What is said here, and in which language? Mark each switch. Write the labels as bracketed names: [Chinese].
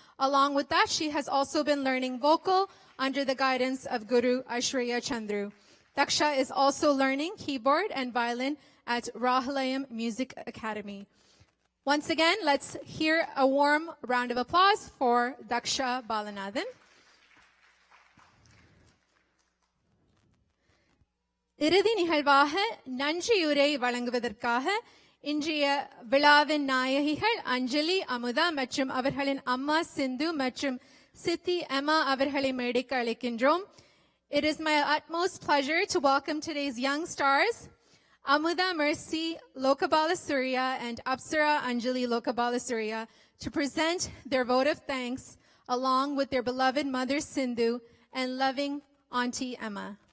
[English] Along with that, she has also been learning vocal under the guidance of Guru Aishwarya Chandru. Daksha is also learning keyboard and violin at Rahalayam Music Academy. Once again, let's hear a warm round of applause for Daksha Balanathan. [Tamil] இறுதி நிகழ்வாக நன்றியுரை வழங்குவதற்காக இன்றைய விழாவின் நாயகிகள் அஞ்சலி, அமுதா மற்றும் அவர்களின் அம்மா சிந்து மற்றும் சித்தி எம்மா அவர்களை மேடைக்கு அழைக்கின்றோம். [English] It is my utmost pleasure to welcome today's young stars, Amuda Mercy Lokabalasuriya and Apsara Anjali Lokabalasuriya, to present their vote of thanks along with their beloved mother Sindhu and loving auntie Emma.